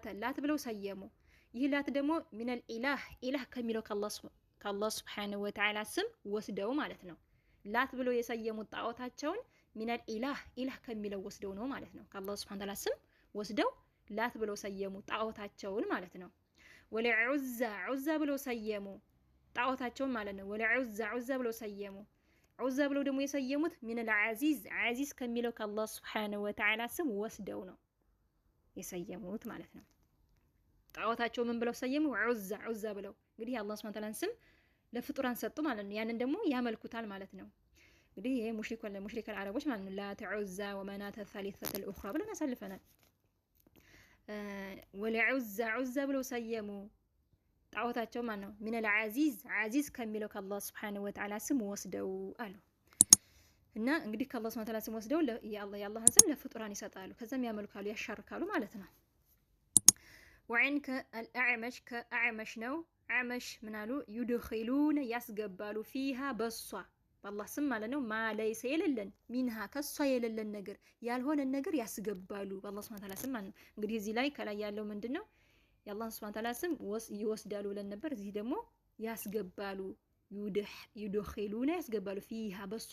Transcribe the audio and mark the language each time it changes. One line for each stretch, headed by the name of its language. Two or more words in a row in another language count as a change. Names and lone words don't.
Amharic: ላት ብለው ሰየሙ ይህ ላት ደግሞ
Arabic: من إله
Amharic: ከሚለው ከአላህ
Arabic: سبحانه وتعالى
Amharic: ስም ወስደው ማለት ነው ላት ብለው የሰየሙት ጣዖታቸውን
Arabic: من إله
Amharic: ከሚለው ወስደው ነው ማለት ነው ከአላህ
Arabic: سبحانه وتعالى
Amharic: ስም ወስደው ላት ብለው ሰየሙ ጣዖታቸውን ማለት ነው ወለዑዛ ብለው ሰየሙ ጣዖታቸውን ማለት ነው ወለዑዛ ብለው ሰየሙ ዑዛ ብለው ደግሞ የሰየሙት
Arabic: من العزيز
Amharic: ከሚለው ከአላህ
Arabic: سبحانه وتعالى
Amharic: ስም ወስደው ነው የሰየሙት ማለት ነው ጣዖታቸው ምን ብለው ሰየሙ ዑዛ ብለው እንግዲህ የአላህ
Arabic: سبحانه وتعالى
Amharic: ስም ለፍጡራን ሰጡ ማለት ነው ያንን ደግሞ ያመልኩታል ማለት ነው እንግዲህ ይሄ ሙሽሪክ አረቦች ማለት ነው ላት ዑዛ
Arabic: ومناة الثالثة الأخرى
Amharic: ብለን አሳልፈናል ወለዑዛ ብለው ሰየሙ ጣዖታቸው ማለት ነው
Arabic: من العزيز
Amharic: ከሚለው ከአላህ
Arabic: سبحانه وتعالى
Amharic: ስም ወስደው አሉ እና እንግዲህ ከአላህ
Arabic: سبحانه وتعالى
Amharic: ስም ወስደው የአላህን ስም ለፍጡራን ይሰጣሉ ከዛም ያመልካሉ ያሻርካሉ ማለት ነው
Arabic: وعنك الأعمش كأعمش
Amharic: ነው አዕመሽ ምናሉ يدخلون ያስገባሉ فيها በሷ በአላህ ስም ማለት ነው ማለይሰ የሌለን ሚንሃ ከሷ የሌለን ነገር ያልሆነ ነገር ያስገባሉ በአላህ
Arabic: سبحانه وتعالى
Amharic: ስም ማለት ነው እንግዲህ እዚህ ላይ ከላይ ያለው ምንድነው የአላህ
Arabic: سبحانه وتعالى
Amharic: ስም ይወስዳሉ ብለን ነበር እዚህ ደግሞ ያስገባሉ يدخلون ያስገባሉ فيها በሷ